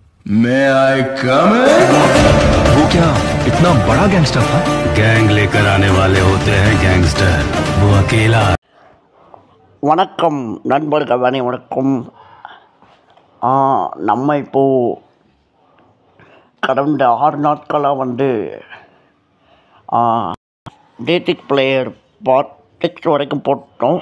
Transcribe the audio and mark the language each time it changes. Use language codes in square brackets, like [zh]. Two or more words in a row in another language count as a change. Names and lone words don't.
[en] May I come in? [hi] वो क्या इतना बड़ा गैंगस्टर था? गैंग लेकर आने वाले होते हैं गैंगस्टर, वो अकेला। [ta] வணக்கம் நண்பர்கள் அனைவருக்கும். நம்ம இப்போது கடந்த 6 நாட்களாக டேட்டிக் பிளேயர் பார்ட் 6 வரைக்கும் போட்டோம்.